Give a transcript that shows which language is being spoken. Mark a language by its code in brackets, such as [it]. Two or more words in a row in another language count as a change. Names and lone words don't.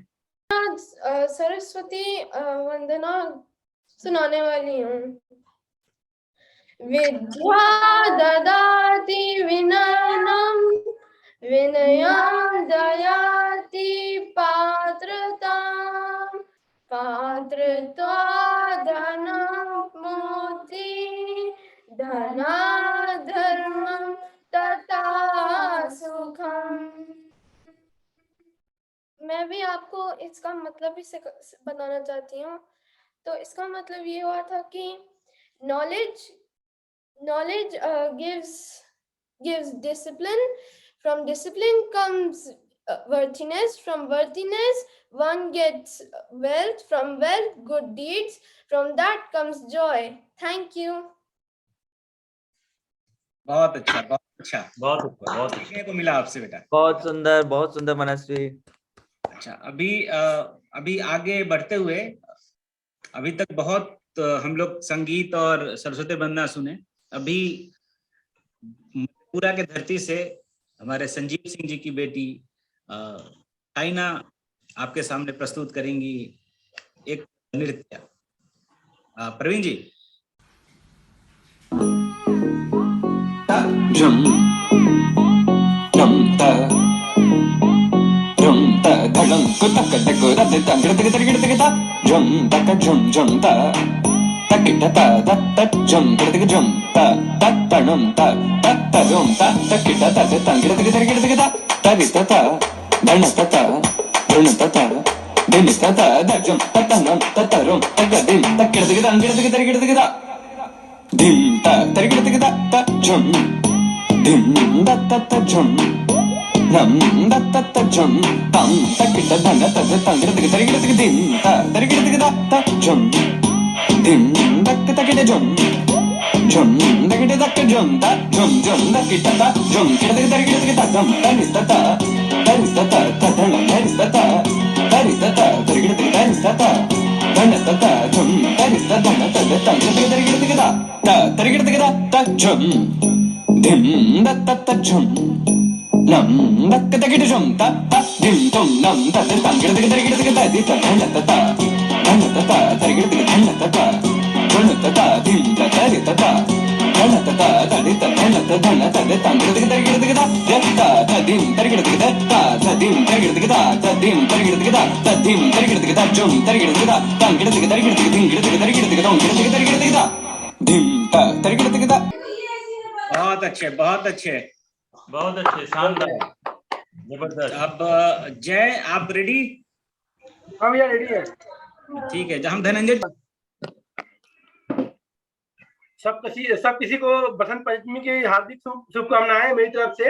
[hi] सरस्वती वंदना सुनाने वाली हूँ। [sa] विद्या ददाति विनयनम विनयं दयाति पात्रतां पात्रत्वा धनमोति धनाधर्मं तथा सुखम। [hi] मैं भी आपको इसका मतलब भी बताना चाहती हूँ। तो इसका मतलब ये हुआ था कि [en] knowledge gives discipline. From discipline comes worthiness. From worthiness one gets wealth. From wealth good deeds. From that comes joy. Thank you. [hi] बहुत अच्छा, बहुत अच्छा, बहुत अच्छा, बहुत सीखने को मिला आपसे बेटा। बहुत सुंदर मनस्वी। अच्छा, अभी आगे बढ़ते हुए, अभी तक बहुत हम लोग संगीत और सरस्वती वंदना सुने। अभी पूरा के धरती से हमारे संजीव सिंह जी की बेटी साइना आपके सामने प्रस्तुत करेंगी एक नृत्य। प्रवीण जी। झुम झुम ता झुम ता धड़म को तक तक रद तक तक तक तक ता झुम तक झुम झुम ता तक ता ता तक झुम तक झुम ता तक तणम ता तक तरुम ता तक ता ता तक तक तक तक ता तरि ता धन ता धुन ता दिन ता द झुम ततनम ततरुम तक दिन तक तक तक ता dim ta tari tari ta ta jum dim da ta ta jum nam da ta ta jum tam ta kita dhan ta ta tari tari dim ta tari tari ta ta jum dim da ta kita jum jum da kita ta jum ta jum da kita ta jum kita tari ta jum tari ta ta ta dhan tari ta ta tari ta धन तता झुम तरि धन तद तंग तरि ता तरि ता झुम धिम दत्त त झुम नम दक्क तकिट झुम ता धिम तुम नम तद तंग तरि ता दि धन तता तरि धन तता झुन तता धिम तरि तता धन तता तरि धन तद तंग तरि ता यत्ता तदिम तरि ता तदिम तरि ता तदिम तरि ता तदिम तरि ता झुम तरि ता तंग तरि धिम तरि ता धिम ता तरि ता। बहुत अच्छे, बहुत अच्छे, बहुत अच्छे, शानदार, जबरदस्त। अब जय, आप रेडी? हाँ भैया रेडी है। ठीक है, हम धनंजय सब किसी को बसंत पंचमी की हार्दिक शुभकामनाएं मेरी तरफ से।